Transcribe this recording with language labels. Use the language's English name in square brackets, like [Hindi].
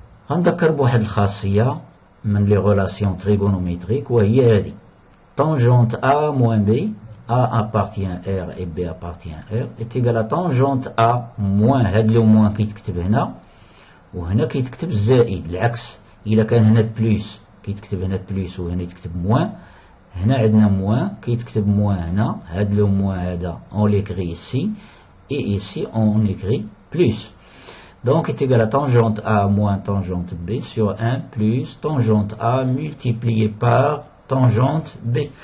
[Arabic] غنذكر بواحد الخاصية من [French] les relations trigonométriques [Arabic] وهي هذه. [French] Tangente A moins B, A appartient à R et B appartient à R, est égal à tangente A moins, [Arabic] هاد لو moins كيتكتب هنا وهنا كيتكتب زائد. العكس إلا كان هنا بلوس كيتكتب هنا بلوس وهنا يتكتب موان. هنا عندنا موان كيتكتب موان هنا. هاد لو موان هذا [French] on l'écrit ici et ici on écrit plus. Donc est égal à tangente A moins tangente B sur 1 plus tangente A multiplié par tangente B.